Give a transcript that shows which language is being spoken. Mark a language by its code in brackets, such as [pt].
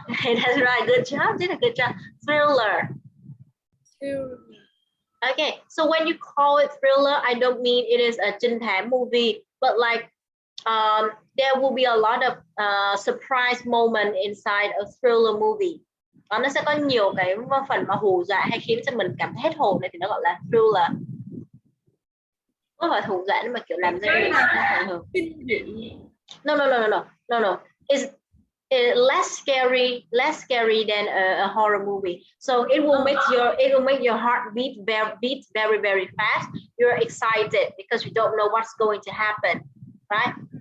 [en] Okay, that's right. Good job. Did a good job. Thriller. Thriller. Okay, so when you call it thriller, I don't mean it is a [vi] trinh thám [en] movie, but like there will be a lot of surprise moment inside a thriller movie. [vi] Nó sẽ có nhiều cái phần mà hù dọa hay khiến cho mình cảm thấy hết hồn này thì nó gọi là thriller. Không phải hù dọa nhưng mà kiểu làm cho mình hồi hộp. [en] No. It's less scary than a horror movie. So it will make your heart beat very very fast. You're excited because you don't know what's going to happen, right?